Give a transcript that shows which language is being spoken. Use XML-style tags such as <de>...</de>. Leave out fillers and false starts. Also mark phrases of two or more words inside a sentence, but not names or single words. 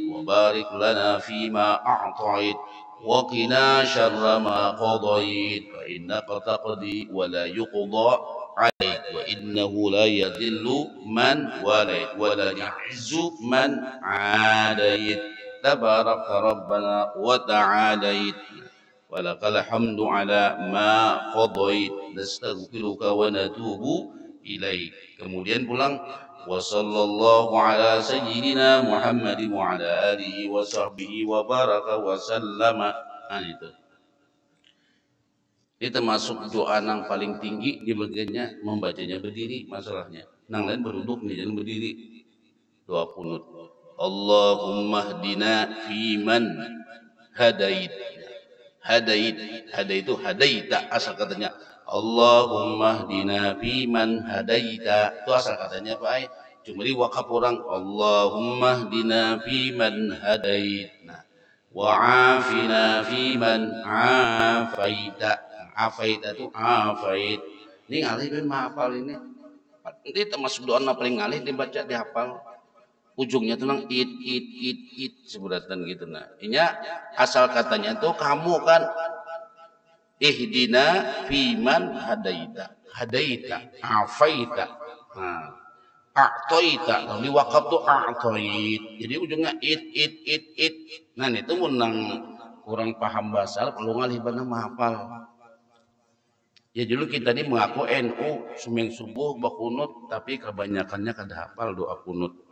<ar>وبارك لنا فيما أعطيت وقنا شر ما قضيت فإنك تقضي ولا يقضى عليك وإنه لا يذل من وليت ولا يعز من عاديت تبارك ربنا وتعاليت ولك الحمد على ما قضيت نستغفرك ونتوب إليك.</ar> <bjn>Kemudian pulang</bjn> <ar>وصلى الله على سيدنا محمد وعلى آله وصحبه وبارك وسلم.</ar> <bjn>Nah, itu. Ini termasuk doa yang paling tinggi di bagiannya membacanya berdiri masalahnya. Nang lain berduduk nih jangan berdiri. Doa kunut.</bjn> <ar>اللهم اهدنا فيمن هديت.</ar> <bjn>Hadait itu hadaita asal katanya.</bjn> <ar>اللهم اهدنا فيمن هديت</ar> <bjn>itu asal katanya Pak. Cuma di wakaf orang</bjn> <ar>اللهم اهدنا فيمن هديت. Nah, وعافنا فيمن عافيت.</ar> <bjn>Afaita itu afait. Ini ngalih ben mahafal ini. Ini termasuk doa paling ngalih dibaca dihafal. Ujungnya tuh nang it sebutan gitu. Nah, ini asal katanya tuh kamu kan</bjn> <ar>اهدنا فيمن هديت عافيت أعطيت.</ar> <bjn>Kalau di wakaf tuh a'tait, jadi ujungnya it. Nah, itu menang kurang paham bahasa perlu ngalih benar mahafal. Ya dulu kita ini mengaku NU sumeng subuh bakunut tapi kebanyakannya kada hafal doa kunut.</bjn>